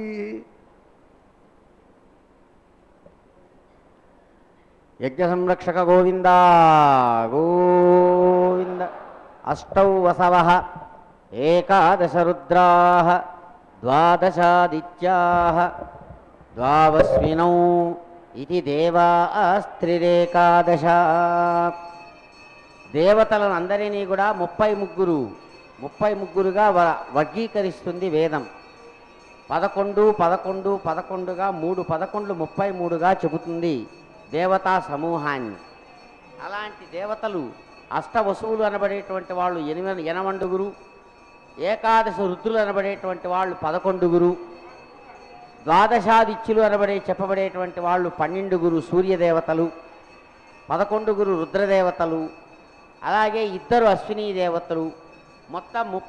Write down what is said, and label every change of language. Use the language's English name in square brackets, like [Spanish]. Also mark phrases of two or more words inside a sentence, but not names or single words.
[Sanskrit] यज्ञ संरक्षक गोविंद गोविंद अष्टौ वसवः एकादश रुद्राः द्वादशादित्याः द्वावस्विनौ इति देवास्त्रिरेकादश [Telugu] దేవతలను అందరినీ కూడా 33గా వర్గీకరిస్తుంది వేదం. 11 11 11గా 3 11 33గా చెబుతుంది దేవతా సమూహాన్ని. అలాంటి దేవతలు అష్టవసువులు అనబడేటువంటి వాళ్ళు 8 ఏకాదశ రుద్రులు అనబడేటువంటి వాళ్ళు 11 ద్వాదశాదిత్యులు చెప్పబడేటువంటి వాళ్ళు 12 సూర్యదేవతలు, 11 రుద్రదేవతలు, అలాగే 2 అశ్విని దేవతలు, మొత్తం